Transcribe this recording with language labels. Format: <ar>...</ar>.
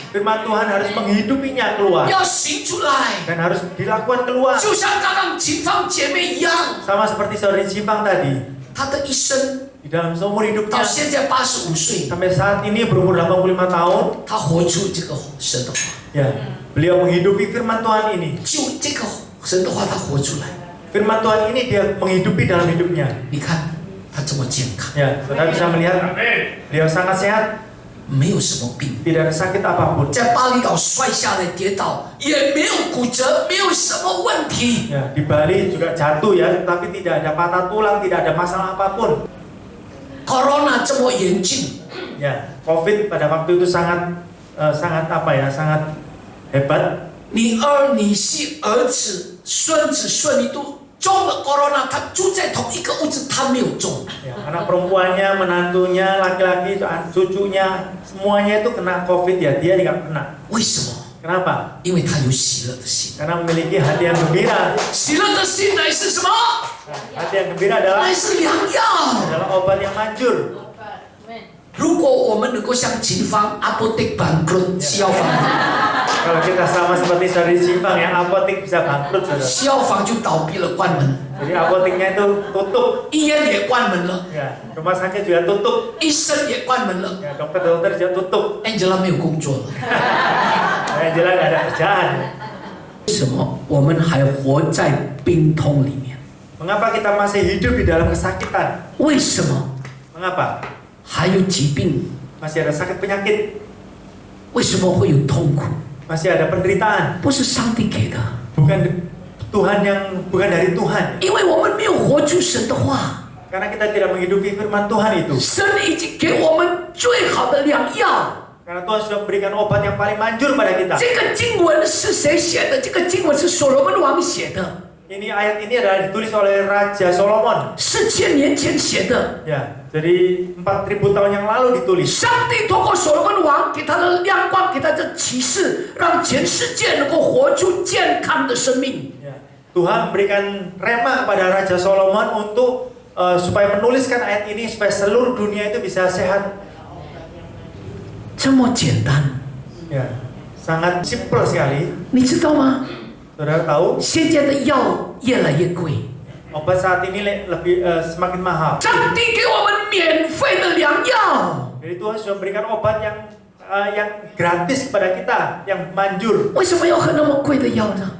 <id>firman Tuhan harus menghidupinya keluar</id> <zh>要行出来，</zh> <id>dan harus dilakukan keluar.</id> <zh>就像刚刚秦芳姐妹一样，</zh> <id>Sama seperti saudari Cipang tadi,</id> <zh>她的一生</zh> <id>di dalam seumur</id> <zh>到现在85岁，</zh> <id>sampai saat ini berumur 85 tahun,</id> <zh>她活出这个神的话，</zh> <id>ya, beliau menghidupi firman Tuhan ini.</id> <zh>就这个神的话，她活出来。</zh> <id>Firman Tuhan ini dia menghidupi dalam hidupnya.</id> <zh>你看她这么健康，</zh> <id>Ya, saudara bisa melihat beliau sangat sehat.</id> <zh>没有什么病，</zh> <id>tidak ada sakit apapun.</id> <zh>在巴厘岛摔下来跌倒，也没有骨折，没有什么问题。</zh> <id>Ya, di Bali juga jatuh ya, tapi tidak ada patah tulang, tidak ada masalah apapun.</id> <zh>Corona 这么严峻，</zh> <id>Ya, COVID pada waktu itu sangat apa ya, sangat hebat.</id> <zh>你儿、你媳、儿子、孙子、孙女都中了 corona， 他住在同一个屋子，他没有中。</zh> <id>Ya, anak perempuannya, menantunya, laki-laki, cucunya, semuanya itu kena COVID ya, dia tidak kena.</id> <zh>为什么？</zh> <id>Kenapa?</id> <zh>因为他有喜乐的心。</zh> <id>Karena memiliki hati yang gembira.</id> <zh>喜乐的心乃是什么？</zh> <id>Hati yang gembira adalah</id> <zh>乃是良药。</zh> <id>obat yang manjur.</id> <zh>如果我们能够像警方</zh> <id>apotek bangkrut，</id> <zh>消防</zh> <id>Kalau kita sama seperti saudari Simpang yang apotek bisa bangkrut, saudara.</id> <zh>消防就倒闭了，关门，</zh> <id>Jadi apoteknya itu tutup.</id> <zh>医院也关门了，</zh> <id>Ya, rumah sakit juga tutup.</id> <zh>医生也关门了</zh> <id>Ya, dokter-dokter juga tutup.</id> <zh>，Angela 没有工作了。</zh> <id>Yang jelas nggak ada kerjaan.</id> <zh>为什么我们还活在病痛里面？</zh> <id>Mengapa kita masih hidup di dalam kesakitan?</id> <zh>为什么</zh> <id>Mengapa?</id> <zh>还有疾病？</zh> <id>Masih ada sakit penyakit,</id> <zh>为什么会有痛苦？</zh> <id>masih ada penderitaan.</id> <zh>不是上帝给的，</zh> <id>Bukan bukan dari Tuhan.</id> <zh>因为我们没有活出神的话。</zh> <id>Karena kita tidak menghidupi firman Tuhan itu.</id> <zh>神已经给我们最好的良药。</zh> <id>Karena Tuhan sudah memberikan obat yang paling manjur pada kita.</id> <zh>这个经文是谁写的？这个经文是所罗门王写的，</zh> <id>Ini ayat ini adalah ditulis oleh Raja Solomon.</id> <zh>4000年前写的。</zh> <id>Ya, jadi 4000 tahun yang lalu ditulis.</id> <zh>上帝通过所罗门王给他的亮光，给他的启示，让全世界能够活出健康的生命。</zh> <id>Ya, Tuhan memberikan rema kepada Raja Solomon untuk supaya menuliskan ayat ini supaya seluruh dunia itu bisa sehat.</id> <zh>这么简单，</zh> <id>Ya, sangat simpel sekali.</id> <zh>你知道吗？</zh> <id>Saudara tahu,</id> <zh>现在的药越来越贵，</zh> <id>obat saat ini lebih semakin mahal.</id> <zh>上帝给我们免费的良药。</zh> <id>Jadi Tuhan sudah memberikan obat yang gratis kepada kita, yang manjur.</id> <zh>为什么要喝那么贵的药呢？</zh>